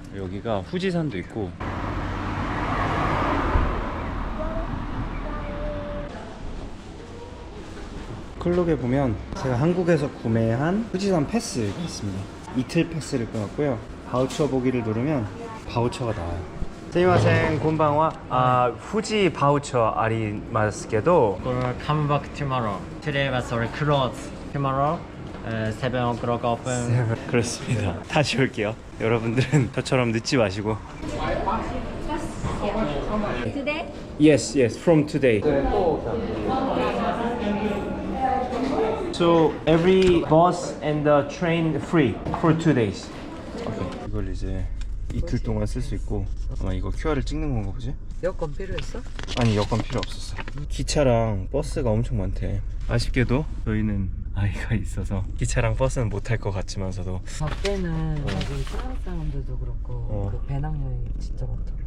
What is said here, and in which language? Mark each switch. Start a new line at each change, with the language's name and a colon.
Korean: 여기가 후지산도 있고. 클룩에 보면 제가 한국에서 구매한 후지산 패스가 있습니다. 이틀 패스를 끊었고요. 바우처 보기를 누르면 바우처가 나와요.
Japanese: すいません、こんばんは。富士バウチャーありますけど、
English: Come back tomorrow. Today was already closed. Tomorrow, 7 o'clock open.
Korean: 그렇습니다. 다시 올게요. 여러분들은 저처럼 늦지 마시고.
English: Today? Yes, from today. So every bus and the train free for 2 days. Okay.
Korean: 이걸 이제 이틀 동안 쓸 수 있고 아마 이거 QR을 찍는 건가 보지? 여권 필요했어? 아니 여권 필요 없었어. 기차랑 버스가 엄청 많대. 아쉽게도 저희는 아이가 있어서 기차랑 버스는 못 탈 것 같지만서도 밖에는 여기 프랑스 사람들도 그렇고 그 배낭여행 진짜 많더라고.